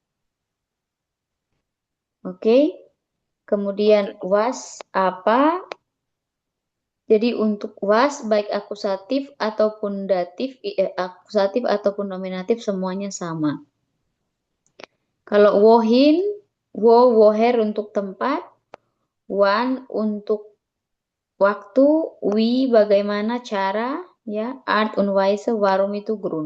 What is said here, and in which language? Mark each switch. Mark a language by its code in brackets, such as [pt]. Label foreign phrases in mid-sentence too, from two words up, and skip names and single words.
[id] Oke. Kemudian Oke. was apa? Jadi untuk was baik akusatif ataupun datif, akusatif ataupun nominatif semuanya sama. Kalau wohin, woher untuk tempat, wan untuk waktu, wi bagaimana cara, ya, [de] art und Weise, warum itu grund.